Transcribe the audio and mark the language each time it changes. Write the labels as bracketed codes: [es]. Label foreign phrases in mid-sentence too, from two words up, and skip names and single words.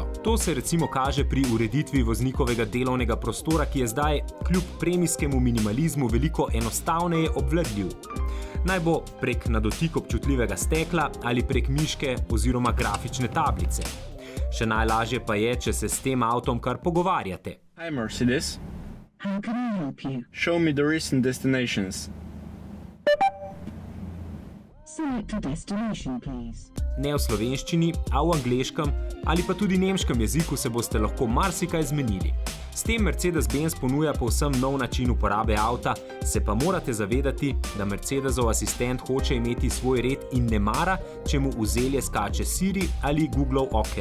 [sl] To se recimo kaže pri ureditvi voznikovega delovnega prostora, ki je zdaj kljub premijskemu minimalizmu veliko enostavneje obvladljiv. Naj bo prek na dotik občutljivega stekla ali prek miške oziroma grafične tablice. Še najlažje pa je, če se s tem avtom kar pogovarjate. [en] Hi Mercedes. How can I help you? Show me the recent destinations. Select a destination, please. [sl] Ne v slovenščini, a v angleškem ali pa tudi nemškem jeziku se boste lahko marsikaj zmenili. S tem Mercedes-Benz ponuja povsem nov način uporabe avta, se pa morate zavedati, da Mercedesov asistent hoče imeti svoj red in ne mara, če mu v zelje skače Siri ali Googlov OK.